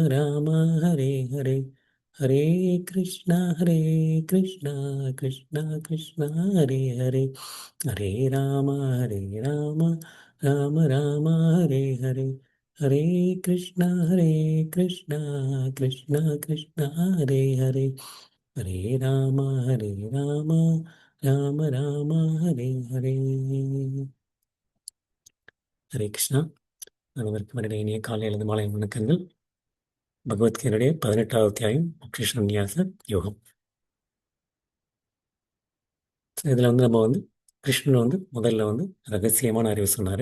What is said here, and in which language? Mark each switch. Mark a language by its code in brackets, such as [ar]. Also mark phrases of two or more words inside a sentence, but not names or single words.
[sa] राम हरे हरे हरे कृष्णा कृष्णा कृष्णा हरे हरे हरे राम राम राम हरे हरे हरे कृष्णा कृष्णा कृष्णा हरे हरे हरे राम राम राम हरे हरे. [ta] ஹரே கிருஷ்ணா. அனைவருக்கும் என்னுடைய இனிய காலை அல்லது மாலை வணக்கங்கள். பகவத்கீதையுடைய 18வது அத்தியாயம் கிருஷ்ண நியாச யோகம். இதில் நம்ம கிருஷ்ணன் முதல்ல ரகசியமான அறிவு சொன்னார்.